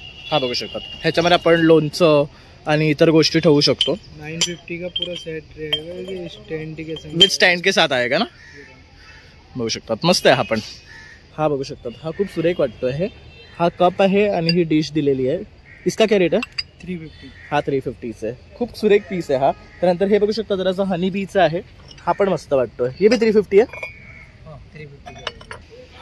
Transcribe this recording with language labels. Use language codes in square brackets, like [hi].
[mr] हा बघू शकतात, ह्याच्यामध्ये आपण लोणचं आणि इतर गोष्टी ठेवू शकतो। [hi] 950 का पूरा सेट रहेगा, स्टैंड के संग विथ स्टैंड के साथ आएगा ना। [mr] बघू शकतात मस्त आहे हा पण। हा बघू शकतात, हा खूप सुरेख वाटतोय आहे। हा कप आहे आणि ही डिश दिलेली आहे। [hi] इसका क्या रेट है? 350। [mr] हा 350 आहे, खूप सुरेख पीस आहे हा। त्यानंतर हे बघू शकता जरासा हनी बीचा आहे, हा पण मस्त वाटतोय। हे भी 350 आहे। [hi] हां 350।